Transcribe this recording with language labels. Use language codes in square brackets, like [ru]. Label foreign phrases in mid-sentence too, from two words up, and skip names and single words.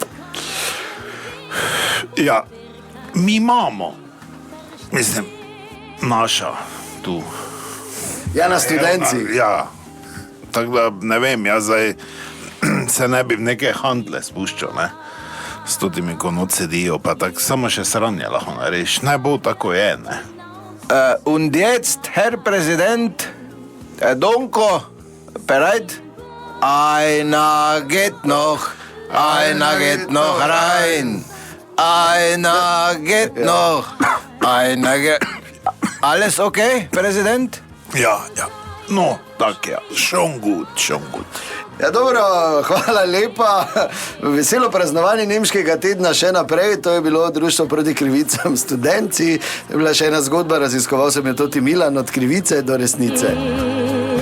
[sl] Ja, mi imamo, mislim, naša tu. Ja, na Studenci. Ja, tako da ne vem, jaz zdaj se ne bi v neke handle spuščal, ne, s totimi, ko noč sedijo, pa tako samo še sranje lahko nareš, ne bo tako je, ne. [de] Und jetzt, Herr Präsident, Donko, bereit? Einer geht noch rein. Einer geht noch, Alles okay, Präsident? [sl] Ja, no, tak ja, [de] schon gut. [sl] Ja, dobro, hvala lepa. Veselo praznovanje nemškega tedna še naprej. To je bilo Društvo proti krivicam Studenci. Je bila še ena zgodba, raziskoval sem jo Toti Milan, od krivice do resnice.